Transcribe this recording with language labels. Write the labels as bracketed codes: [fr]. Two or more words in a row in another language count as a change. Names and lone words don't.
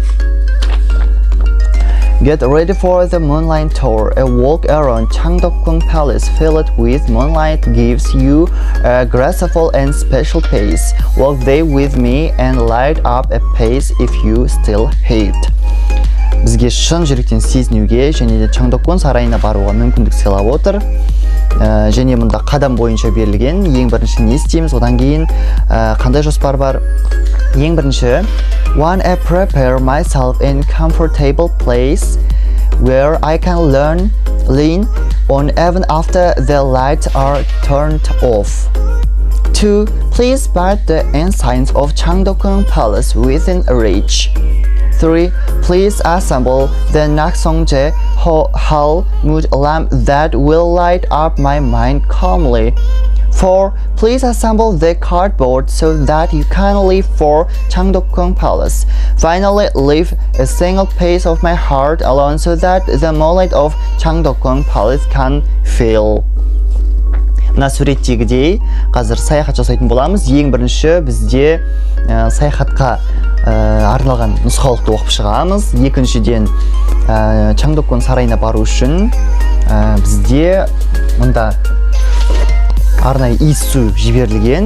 [en] Get ready for the Moonlight Tour. A walk around Changdokgung Palace filled with moonlight gives you a graceful and special pace. Walk there with me and light up a pace if you still hate. [kk] Бізге шын жүректен сезінуге және де Чаңдокун сарайына баруға мүмкіндік сыйлап отыр. Және мұнда қадам бойынша берілген. Ең бірінші не істейміз, одан кейін қандай жоспар бар? Ең бірінші, [en] I prepare myself in comfortable place where I can lean on even after the lights are turned off. 2. Please spot the insides of Changdokgung Palace within reach. 3. Please assemble the Naksongje Hall mood lamp that will light up my mind calmly. 4. Please assemble the cardboard so that you can leave for Changdokgung Palace. Finally, leave a single piece of my heart alone so that the moonlight of Changdokgung Palace can feel. [kk] Мына суреттегідей қазір саяхат жасайтын боламыз. Ең бірінші бізде саяхатқа арналған нұсқаулықты оқып шығамыз. Екіншіден Чаңдокун сарайына бару үшін бізде мұнда арнайы иіссу жіберілген.